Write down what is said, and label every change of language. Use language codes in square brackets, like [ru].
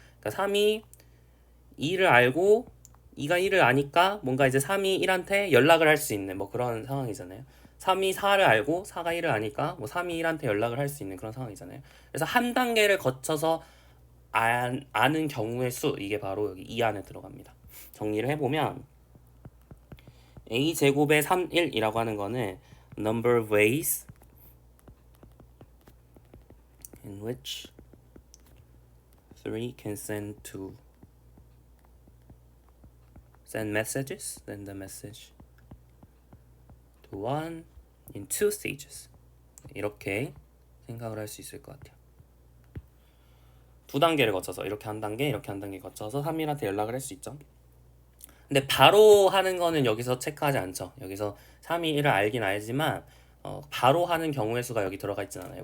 [ko] 그러니까 3이 2를 알고 2가 1을 아니까 뭔가 이제 3이 1한테 연락을 할 수 있는 뭐 그런 상황이잖아요. 3이 4를 알고 4가 1을 아니까 뭐 3이 1한테 연락을 할 수 있는 그런 상황이잖아요. 그래서 한 단계를 거쳐서 아는 경우의 수, 이게 바로 여기 이 안에 들어갑니다. 정리를 해보면 a 제곱의 3, 1이라고 하는 거는 [en] number of ways in which 3 can send messages, send the message to 1 in 2 stages. [ko] 이렇게 생각을 할 수 있을 것 같아요. 두 단계를 거쳐서 이렇게 한 단계, 이렇게 한 단계 거쳐서 3일한테 연락을 할 수 있죠. 근데 바로 하는 거는 여기서 체크하지 않죠. 여기서 3이 1을 알긴 알지만 바로 하는 경우의 수가 여기 들어가 있진 않아요.